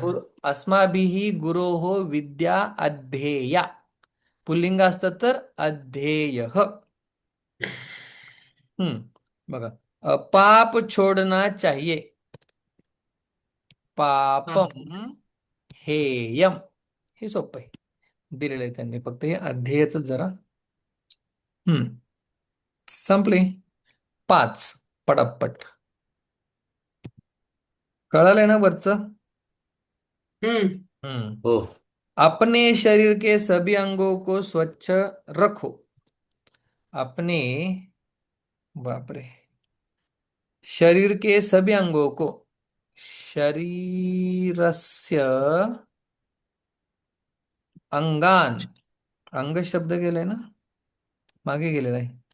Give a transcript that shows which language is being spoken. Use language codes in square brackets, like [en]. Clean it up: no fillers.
[sa] गुरु, अस्माभिः गुरोः विद्या अध्येया. [mr] पुल्लिंग असतं तर अध्येयः. [hi] बघा, पाप छोड़ना चाहिए, [mr] हा, [sa] पापम हेयम. [mr] हे सोपं आहे, दिलेलं आहे त्यांनी, फक्त हे अध्येयच जरा हम्म. संपले. पाच. पटापट. कळालंय ना वरचं? हम्म हम्म. हो. [hi] अपने शरीर के सभी अंगों को स्वच्छ रखो. [mr] अपने, बापरे, [hi] शरीर के सभी अंगों को, [sa] शरीरस्य अंगान, [mr] अंग शब्द गेलाय ना, मागे गेलेला आहे.